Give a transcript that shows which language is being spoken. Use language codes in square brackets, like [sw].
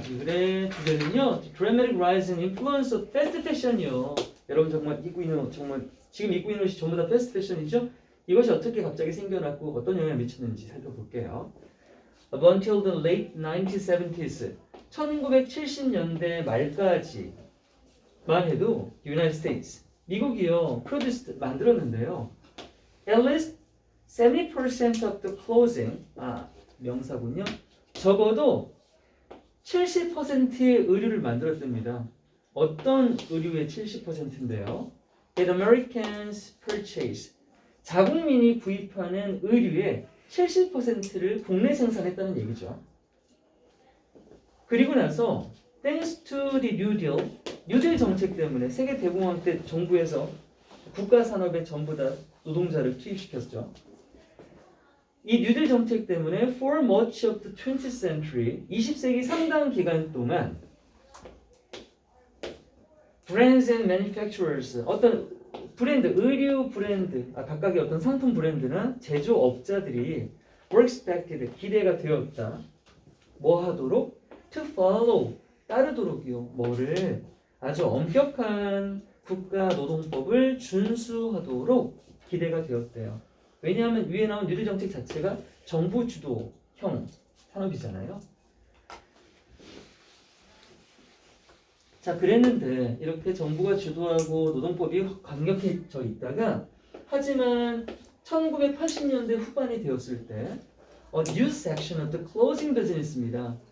[ko] 이 글의 주제는요, [en] Dramatic Rise in Influence of Fast Fashion이요. [ko] 여러분 정말 지금 입고 있는 옷이 전부 다 패스트 패션이죠? 이것이 어떻게 갑자기 생겨났고 어떤 영향을 미쳤는지 살펴볼게요. [en] Up until the late 1970s, [ko] 1970년대 말까지만 해도 [en] United States, [ko] 미국이요, [en] produced [ko] 만들었는데요. [en] At least 70% of the clothing, [ko] 명사군요. 적어도 70%의 의류를 만들었답니다. 어떤 의류의 70%인데요? [en] That Americans purchase. [ko] 자국민이 구입하는 의류의 70%를 국내 생산했다는 얘기죠. 그리고 나서 [en] thanks to the New Deal, [ko] 뉴딜 정책 때문에 세계 대공황 때 정부에서 국가 산업에 전부 다 노동자를 투입시켰죠. 이 뉴딜 정책 때문에 [en] for much of the 20th century, [ko] 20세기 상당 기간 동안 [en] brands and manufacturers, [ko] 어떤 브랜드, 의류 브랜드, 각각의 어떤 상품 브랜드나 제조업자들이 [en] were expected, [ko] 기대가 되었다. 뭐 하도록? [en] to follow, [ko] 따르도록이요. 뭐를? 아주 엄격한 국가 노동법을 준수하도록 기대가 되었대요. 왜냐하면 위에 나온 뉴딜 정책 자체가 정부 주도형 산업이잖아요. 자, 그랬는데 이렇게 정부가 주도하고 노동법이 강력해져 있다가 하지만 1980년대 후반이 되었을 때 [en] new section of the clothing business [ko] 입니다.